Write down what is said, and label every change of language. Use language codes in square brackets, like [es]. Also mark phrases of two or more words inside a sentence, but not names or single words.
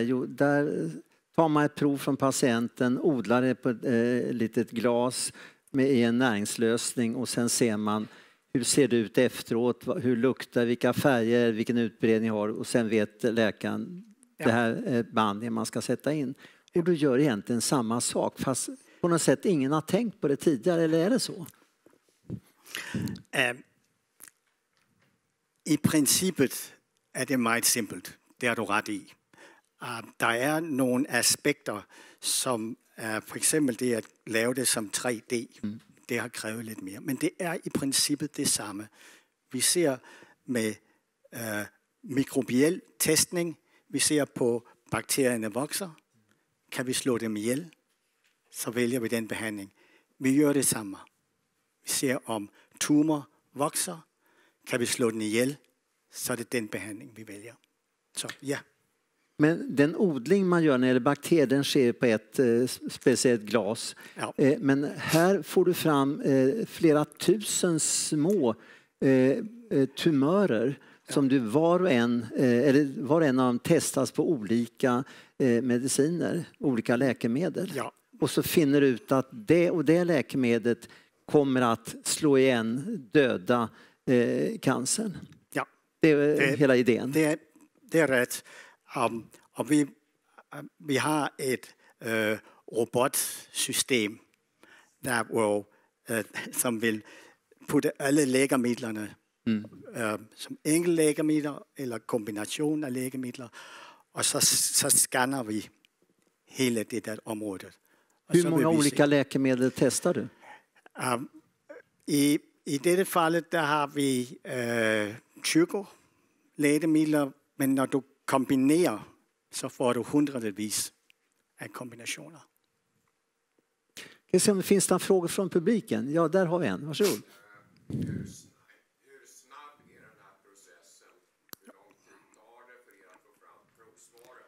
[sv] Jo, där tar man ett prov från patienten, odlar det på ett litet glas med en näringslösning och sen ser man hur ser det ut efteråt, hur luktar, vilka färger, vilken utbredning har och sen vet läkaren det här är behandlingen man ska sätta in. Och du gör egentligen samma sak fast på något sätt ingen har tänkt på det tidigare, eller är det så? [da] I princippet är det meget simpelt. Det har du ret i. Der er nogle aspekter, som for eksempel det at lave det som 3D. Det har krævet lidt mere. Men det er i princippet det samme. Vi ser med mikrobiel testning. Vi ser på bakterierne vokser. Kan vi slå dem ihjel? Så vælger vi den behandling. Vi gør det samme. Vi ser om tumor vokser. Kan vi slå den ihjel? Så er det den behandling vi vælger. Så ja. [sv] Men den odling man gör när det gäller bakterier, den sker på ett speciellt glas. Ja. Men här får du fram flera tusen små tumörer som du var och en av dem testas på olika mediciner, olika läkemedel. Ja. Och så finner du ut att det och det läkemedlet kommer att slå igen, döda cancern. Ja. Det är hela idén. Det är rätt. [da] Og vi har et robotsystem, som vil putte alle lægemidlerne som enkeltlægemidler eller kombination af lægemidler, og så scanner vi hele det der område. [sv] Hur många olika läkemedel testar du? [da] I dette faldet der har vi 20 lægemidler, men når du kombinerar [sv] så får du hundradvis av kombinationer. Ska se om det finns några frågor från publiken. Ja, där har vi en. Varsågod. Hur snabb är den här processen? Hur lång tid tar det för er att få fram provsvaret?